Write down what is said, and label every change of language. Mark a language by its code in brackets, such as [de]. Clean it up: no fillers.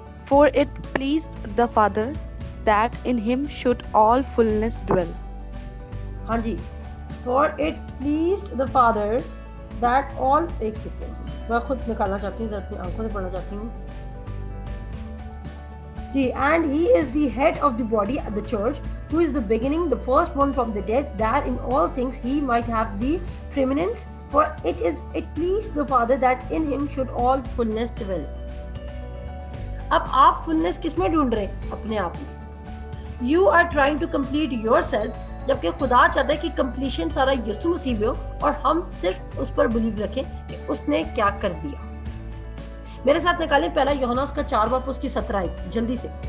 [en] For it pleased the Father that in him should all fullness dwell. [ur] ہاں جی. [en] For it pleased the Father that all, [ur] ایک second میں خود نکالنا چاہتی ہوں, اپنی آنکھوں سے پڑھنا چاہتی ہوں. جی. [en] And he is the head of the body, the church, who is the beginning, the firstborn from the dead, that in all things he might have the preeminence. For it pleased the Father that in him should all fullness dwell. [ur] اب آپ فلنس کس میں ڈھونڈ رہے ہیں, اپنے آپ میں. [en] you are trying to complete yourself, [ur] جبکہ خدا چاہتا ہے کہ کمپلیشن سارا یسوع مسیح میں ہو, اور ہم صرف اس پر بلیو رکھیں کہ اس نے کیا کر دیا. میرے ساتھ نکالیں پہلا یوحنا اس کا 4 باب اس کی 17 جلدی سے.